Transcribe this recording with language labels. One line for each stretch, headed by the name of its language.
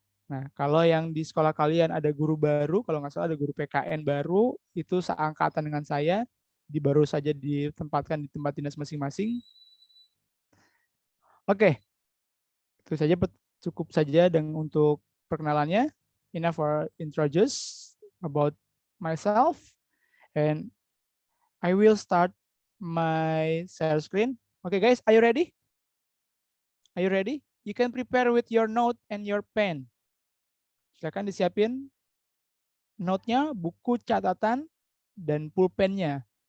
Indonesian: Nah, kalau yang di sekolah kalian ada guru baru, kalau nggak salah ada guru PKN baru, itu seangkatan dengan saya, baru saja ditempatkan di tempat dinas masing-masing. Oke, itu saja, cukup saja untuk perkenalannya.
English: Enough for introduce about myself, and I will start my share screen. Okay, guys, are you ready? Are you ready? You can prepare with your note and your pen.
Indonesian: Silakan disiapin note-nya, buku catatan, dan pulpennya.